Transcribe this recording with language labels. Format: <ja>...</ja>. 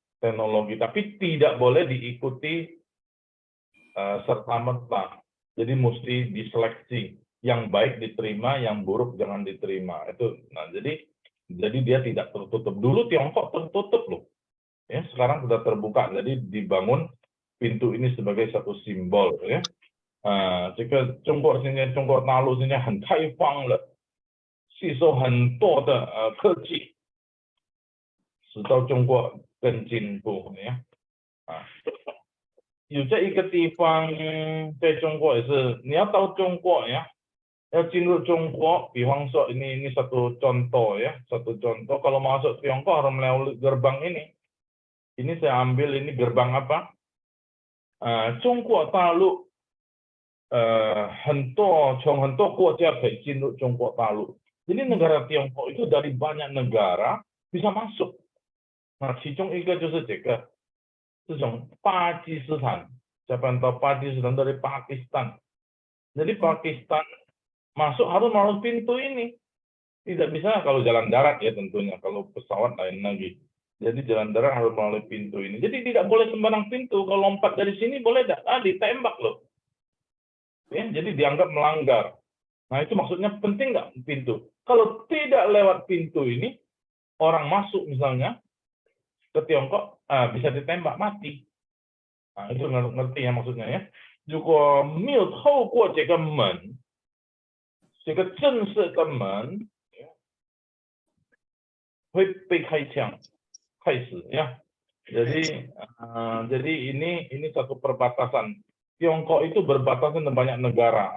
<id>Teknologi, tapi tidak boleh diikuti serta-merta. Jadi mesti diseleksi. Yang baik diterima, yang buruk jangan diterima. Itu. Nah, jadi dia tidak tertutup. Dulu Tiongkok tertutup loh. Ya, sekarang sudah terbuka. Jadi dibangun pintu ini sebagai satu simbol ya.</id> <zh>这个中国现在中国大陆现在很开放了，吸收很多的科技，使到中国更进步呀。有这一个地方在中国也是，你要到中国呀，要进入中国，比方说</zh> <id>ini satu contoh ya, satu contoh kalau masuk Tiongkok harus melalui gerbang ini. Ini saya ambil ini gerbang apa?</id> <zh>中国大陆从很多国家可以进入中国大陆。</zh> <id>Jadi negara Tiongkok itu dari banyak negara bisa masuk.</id> <zh>Nah, 其中一个就是这个巴基斯坦.</zh> <id>Siapa yang tahu Pakistan dari Pakistan? Jadi Pakistan masuk harus melalui pintu ini. Tidak bisa kalau jalan darat ya tentunya. Kalau pesawat lain lagi. Jadi jalan darat harus melalui pintu ini. Jadi tidak boleh sembarang pintu. Kalau lompat dari sini boleh tidak? Ditembak loh. Ya, jadi dianggap melanggar. Nah itu maksudnya penting nggak pintu? Kalau tidak lewat pintu ini, orang masuk misalnya ke Tiongkok bisa ditembak mati. Nah itu ngerti ya maksudnya ya.</id> <zh>如果没有透过这个门，这个正式的门，会被开枪。开始</zh> <id>ya. Jadi ini satu perbatasan. Tiongkok itu berbatasan dengan banyak negara.</id>